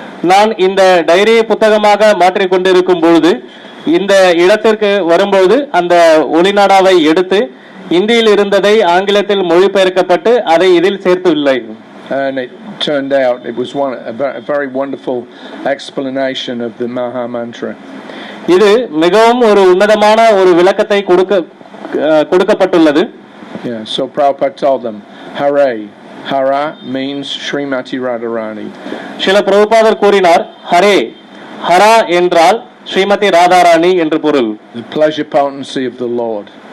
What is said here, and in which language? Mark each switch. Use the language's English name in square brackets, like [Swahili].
[Tamil] நான் இந்த டைரியை புத்தகமாக மாற்றிக் கொண்டிருக்கும் பொழுது இந்த இடத்திற்கு வரும்போது அந்த ஒளிநாடாவை எடுத்து இந்தியில் இருந்ததை ஆங்கிலத்தில் மொழிபெயர்க்கப்பட்டு அதை இதில் சேர்த்துள்ளேன். [English] And it turned out it was a very wonderful explanation of the Maha Mantra. [Tamil] இது மிகவும் ஒரு உன்னதமான ஒரு விளக்கத்தை கொடுக்கப்பட்டுள்ளது. [English] Yeah, so Prabhupada told them, Hare, Hara means Srimati Radharani. [Tamil] Srila பிரபுபாதர் கூறினார், ஹரே, ஹரா என்றால் ஸ்ரீமதி ராதாராணி என்று பொருள். [English] The pleasure potency of the Lord.